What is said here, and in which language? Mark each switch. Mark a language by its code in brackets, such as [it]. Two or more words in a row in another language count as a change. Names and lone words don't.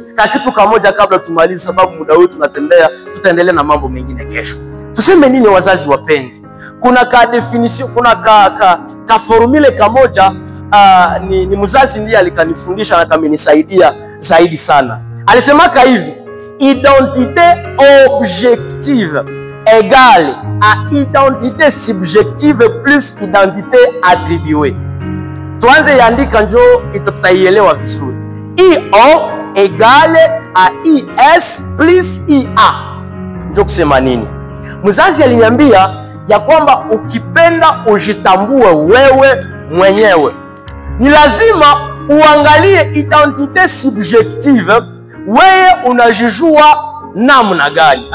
[sw] Ka kitu kamoja kabla tumalize, sababu muda wetu tunatembea, tutaendelea na mambo mengine kesho. Tuseme nini wazazi wapenzi? Kuna ka definition, kuna ka formule kamoja, ni mzazi ndiye alikanifundisha na kamenisaidia zaidi sana. Alisemaka hivi: [fr] identité objective égale à identité subjective plus identité attribuée. [sw] Tuanze yandika njo tutaielewa vizuri. [fr] IO égale à IS plus IA. [sw] Njo kusema nini? Mzazi aliniambia ya kwamba ukipenda ujitambue wewe mwenyewe, ni lazima uangalie [fr] identité subjective, [sw] wewe unajijua namna gani.